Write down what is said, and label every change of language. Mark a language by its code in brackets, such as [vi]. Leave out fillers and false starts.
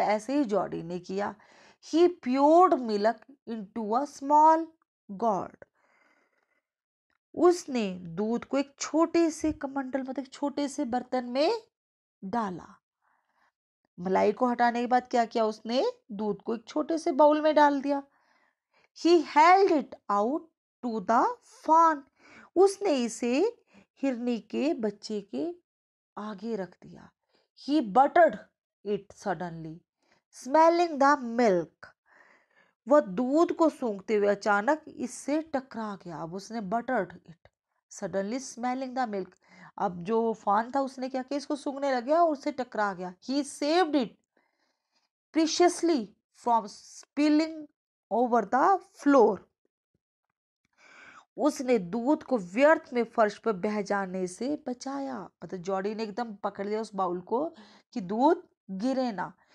[hi] ऐसे ही जॉडी ने किया. [en] He poured milk into a small gourd. [hi] उसने दूध को एक छोटे से कमंडल मतलब छोटे से बर्तन में डाला. मलाई को हटाने के बाद क्या किया उसने, दूध को एक छोटे से बाउल में डाल दिया. [en] He held it out to the fawn. [hi] उसने इसे हिरनी के बच्चे के आगे रख दिया. [en] He buttered it suddenly, smelling the milk. [hi] वह दूध को सूंघते हुए अचानक इससे टकरा गया. अब उसने [en] buttered it suddenly, smelling the milk. [hi] अब जो फान था उसने क्या किया, इसको सूंघने लग गया और उससे टकरा गया. [en] He saved it preciously from spilling over the floor. [hi] उसने दूध को व्यर्थ में फर्श पर बह जाने से बचाया. मतलब जॉडी ने एकदम पकड़ लिया उस बाउल को कि दूध गिरे ना.